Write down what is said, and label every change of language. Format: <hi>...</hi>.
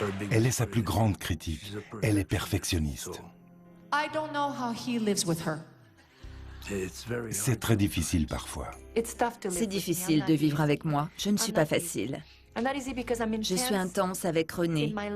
<fr>Elle est sa plus grande critique. Elle est perfectionniste.</fr> <en>I don't know how he lives with her.</en> <fr>C'est très difficile parfois. C'est difficile de vivre avec moi. Je ne suis pas facile. Je suis intense avec René.</fr>